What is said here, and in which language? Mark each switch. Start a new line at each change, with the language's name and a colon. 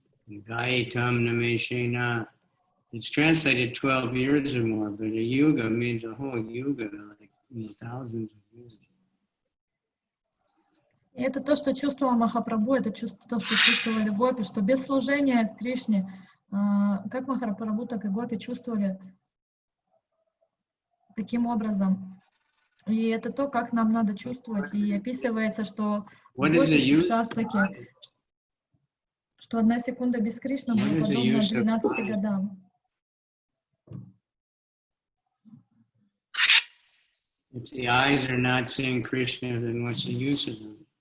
English: Caitanya-caritamrita. It's translated 12 years or more, but a yuga means a whole yuga, like thousands of years.
Russian: И это то, что чувствовала Махапрабху, это то, что чувствовали гопи, что без служения Кришне, как Махапрабху, так и гопи чувствовали таким образом. И это то, как нам надо чувствовать. И описывается, что гопи Шастаки, что 1 секунда без Кришны была подобна 12 годам.
English: If the eyes are not seeing Krishna, then what's the use of them?